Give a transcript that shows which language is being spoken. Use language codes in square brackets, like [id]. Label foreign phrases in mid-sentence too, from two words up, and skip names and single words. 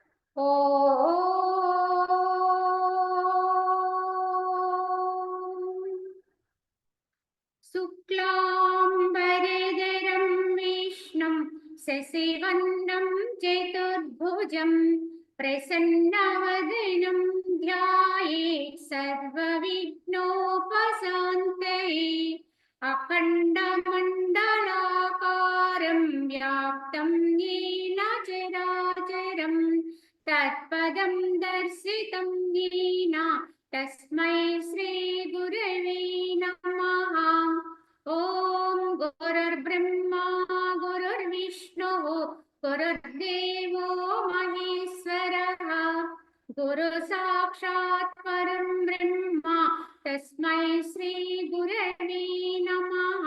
[sa] ओ शुक्लांबरधरं विष्णुं शशिवर्णं चतुर्भुजं प्रसन्नवदनं ध्यायेत् सर्वविघ्नोपशांतये अखंडमंडलाकारं व्याप्तं येन चराचरं तत्पदं दर्शितं येन तस्मै श्री गुरवे नमः। ओम गुरुर्ब्रह्मा गुरुर्विष्णुः गुरुर्देवो महेश्वरः गुरु साक्षात् परं ब्रह्म तस्मै श्री गुरवे नमः।